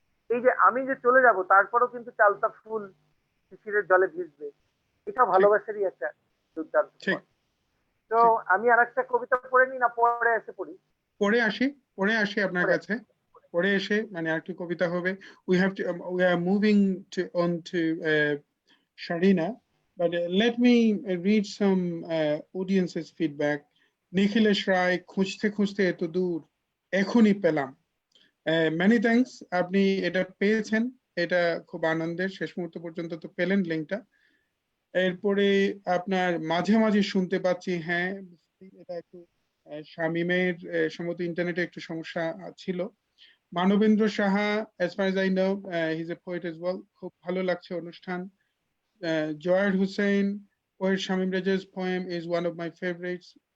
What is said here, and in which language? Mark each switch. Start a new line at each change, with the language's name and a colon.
Bangla: এই যে আমি যে চলে যাব, তারপরেও কিন্তু চালতা ফুল শিশিরের জলে ভিজবে, এটা ভালোবাসারই একটা দুর্দান্ত। তো আমি আর একটা কবিতা পড়ে নি, না পরে এসে পড়ি? পড়ে আসি আপনার কাছে, পড়ে এসে মানে আরেকটি কবিতা হবে।
English: We are moving on to Sharena, but let me read some audience's feedback.
Bangla: Nikhilesh Rai, খুঁজতে খুঁজতে এত দূর এখনই পেলাম।
English: Many thanks,
Bangla: আপনি এটা পেয়েছেন, এটা খুব আনন্দের। শেষ মুহূর্ত পর্যন্ত তো পেলেন লিঙ্কটা। এরপরে আপনার মাঝে মাঝে শুনতে পাচ্ছি, হ্যাঁ এটা একটু শামীমের সম্ভবত ইন্টারনেটে একটু সমস্যা ছিল।
English: Manabendra Saha, as far as I know, he's a poet as well.
Bangla: খুব ভালো লাগছে অনুষ্ঠান।
English: Joyard Hussain, poet Shamim Raza's poem is one of my favorites.